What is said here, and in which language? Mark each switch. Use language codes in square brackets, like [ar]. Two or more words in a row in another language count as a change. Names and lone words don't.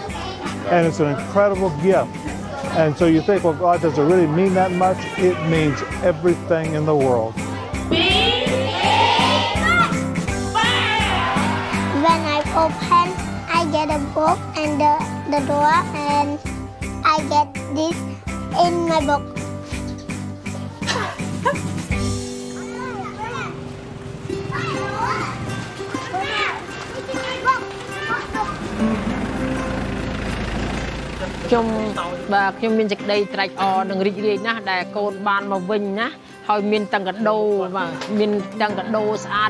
[en] And it's an incredible gift. And so you think, well, God, does it really mean that much? It means everything in the world. When I open, I get a book and the door, and I get this in my book. [km] ខ្ញុំមានសេចក្តីត្រេកអរនិងរីករាយណាស់ដែលកូនបានមកវិញណាហើយមានទាំងកាដូបាទមានទាំងកាដូស្អាត